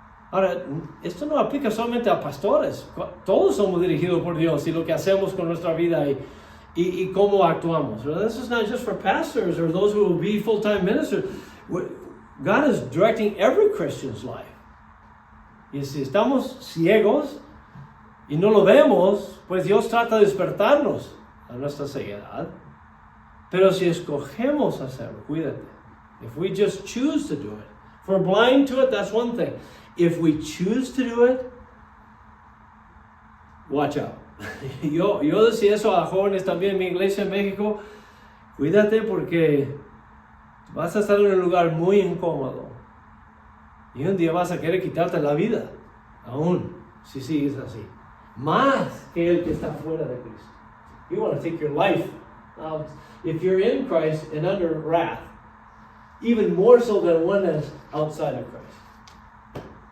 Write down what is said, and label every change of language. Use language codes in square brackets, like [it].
[es] Ahora, esto no aplica solamente a pastores. Todos somos dirigidos por Dios y lo que hacemos con nuestra vida y cómo actuamos. [en] This is not just for pastors or those who will be full-time ministers. God is directing every Christian's life. [es] Y si estamos ciegos y no lo vemos, pues Dios trata de despertarnos a nuestra ceguedad. Pero si escogemos hacerlo, cuídate. [en] If we just choose to do it. If we're blind to it, that's one thing. If we choose to do it, watch out. [es] Yo decía eso a jóvenes también en mi iglesia en México. Cuídate porque vas a estar en un lugar muy incómodo. Y un día vas a querer quitarte la vida. Aún si sigues así. Más que el que está fuera de Cristo. [en] You want to take your life out. If you're in Christ and under wrath. Even more so than one that's outside of Christ.